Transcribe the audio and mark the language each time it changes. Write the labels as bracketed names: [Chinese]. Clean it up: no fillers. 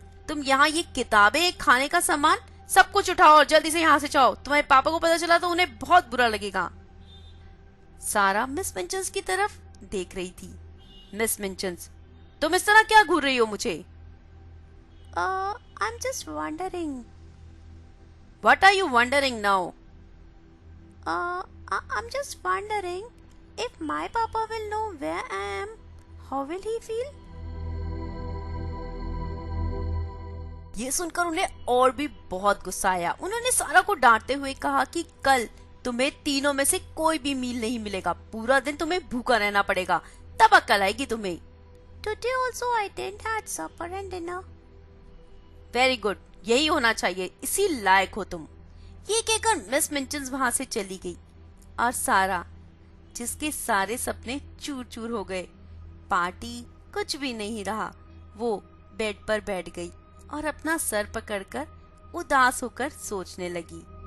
[Hindi] तुम यहाँ ये किताबें, खाने का सामान, सब कुछ उठाओ और जल्दी से यहाँ से जाओ। तुम्हारे पापा को पता चला तो उन्हें बहुत बुरा लगेगा। सारा मिस मिंचन्स की तरफ देख रही थी। मिस मिंचन्स, तुम इस तरह क्या घूर रही हो मुझे? [English] I'm just wondering. What are you wondering now? I'm just wondering if my papa will know where I am. How will he feel? [Hindi] ये सुनकर उन्हें और भी बहुत गुस्सा आया। उन्होंने सारा को डांटते हुए कहा कि कल तुम्हें तीनों में से कोई भी मील नहीं मिलेगा। पूरा दिन तुम्हें भूखा रहना पड़ेगा, तब अक्ल आएगी तुम्हें। [English] Today also I didn't had supper and dinner. Very good, [Hindi] यही होना चाहिए, इसी लायक हो तुम। ये कहकर मिस मिंचन्स वहाँ से चली गई और सारा, जिसके सारे सपने चूर चूर हो गए, पार्टी कुछ भी नहीं रहा, वो बेड पर बैठ गई और अपना सर पकड़कर उदास होकर सोचने लगी।